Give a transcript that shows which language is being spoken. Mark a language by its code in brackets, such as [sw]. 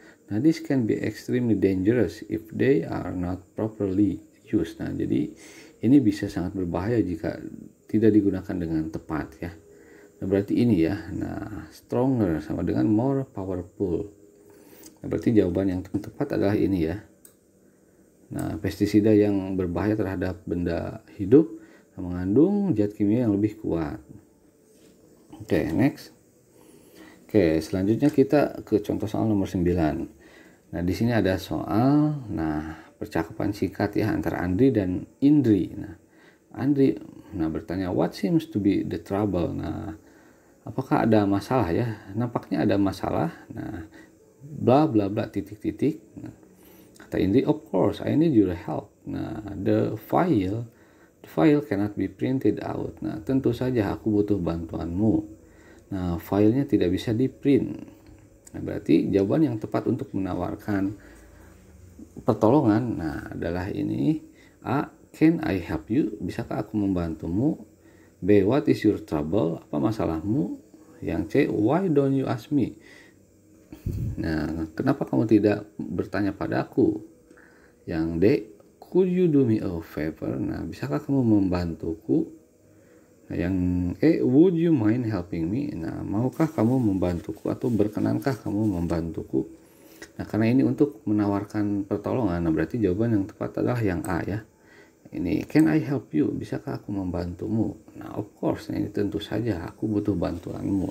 [en] Nah, this can be extremely dangerous if they are not properly used. [id] Nah, jadi ini bisa sangat berbahaya jika tidak digunakan dengan tepat ya. Nah, berarti ini ya. Nah, stronger sama dengan more powerful. Nah, berarti jawaban yang tepat adalah ini ya. Nah, pestisida yang berbahaya terhadap benda hidup mengandung zat kimia yang lebih kuat. Oke, next. Oke, selanjutnya kita ke contoh soal nomor 9. Nah, di sini ada soal, percakapan singkat ya antara Andri dan Indri. Nah, Andri bertanya, [en] what seems to be the trouble? [id] Nah, apakah ada masalah ya? Nampaknya ada masalah. Nah, bla bla bla titik-titik. Nah, kata Indri, [en] of course, I need your help. Nah, the file cannot be printed out. [id] Nah, tentu saja aku butuh bantuanmu. Nah, filenya tidak bisa di print. Nah, berarti jawaban yang tepat untuk menawarkan pertolongan adalah ini. [en] A, can I help you? [id] Bisakah aku membantumu? [en] B, what is your trouble? [id] Apa masalahmu? Yang C, [en] why don't you ask me? [id] Nah, kenapa kamu tidak bertanya padaku? Yang D, [en] could you do me a favor? [id] Nah, bisakah kamu membantuku? Nah, yang E, [en] would you mind helping me? [id] Nah, maukah kamu membantuku atau berkenankah kamu membantuku? Nah, karena ini untuk menawarkan pertolongan, berarti jawaban yang tepat adalah yang A ya. Ini, [en] can I help you? [id] Bisakah aku membantumu? Nah, [en] of course, [id] ini tentu saja aku butuh bantuanmu.